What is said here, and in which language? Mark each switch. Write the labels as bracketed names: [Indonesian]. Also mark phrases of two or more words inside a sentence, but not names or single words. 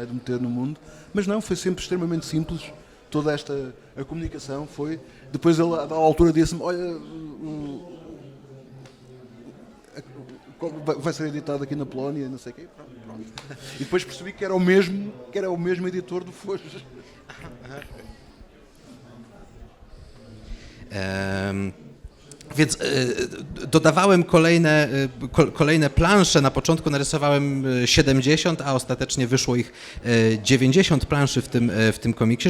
[Portuguese] De meter no mundo, mas não, foi sempre extremamente simples. Toda a comunicação foi. Depois ele, à altura, disse-me: olha, vai ser editado aqui na Polónia, não sei o quê. Pronto. E depois percebi que era o mesmo editor do Folhas. [Polish] Więc dodawałem kolejne plansze. Na początku narysowałem 70, a ostatecznie wyszło ich 90 planszy w tym komiksie.